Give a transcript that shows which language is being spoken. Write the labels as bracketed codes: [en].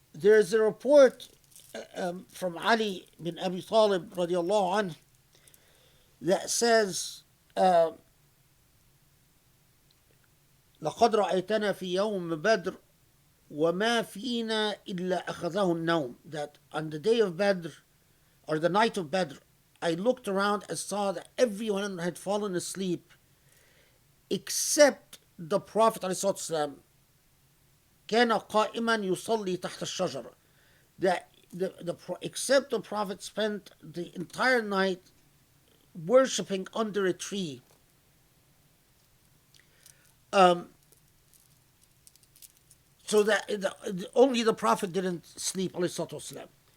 [en] There is a report from Ali bin Abi Talib radiallahu anh that says, [ar] لقد رأيتنا في يوم بدر وما فينا إلا أخذه النوم. [en] That on the day of Badr, or the night of Badr, I looked around and saw that everyone had fallen asleep except the Prophet ﷺ. [ar] كان قائما يصلي تحت الشجرة. [en] That except the Prophet spent the entire night worshipping under a tree. So that only the Prophet didn't sleep, alayhi salatu wasalam.